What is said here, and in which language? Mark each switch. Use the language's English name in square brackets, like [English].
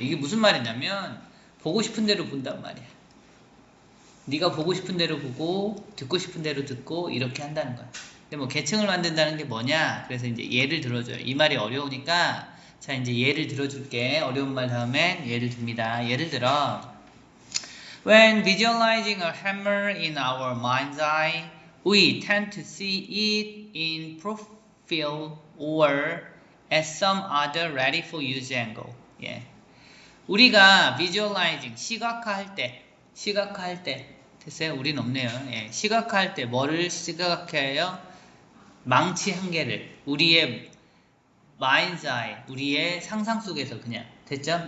[Korean] 이게 무슨 말이냐면 보고 싶은 대로 본단 말이야. 네가 보고 싶은 대로 보고 듣고 싶은 대로 듣고 이렇게 한다는 거야. 근데 뭐 계층을 만든다는 게 뭐냐? 그래서 이제 예를 들어줘요. 이 말이 어려우니까 자 이제 예를 들어줄게. 어려운 말 다음엔 예를 듭니다. 예를 들어 [English] When visualizing a hammer in our mind's eye, we tend to see it in profile or at some other ready for use angle. [Korean] 예. 우리가 visualizing 시각화할 때 됐어요? 우린 없네요. 예. 시각화할 때 뭐를 시각화해요? 망치 한 개를 우리의 [English] mind's eye, [Korean] 우리의 상상 속에서 그냥 됐죠?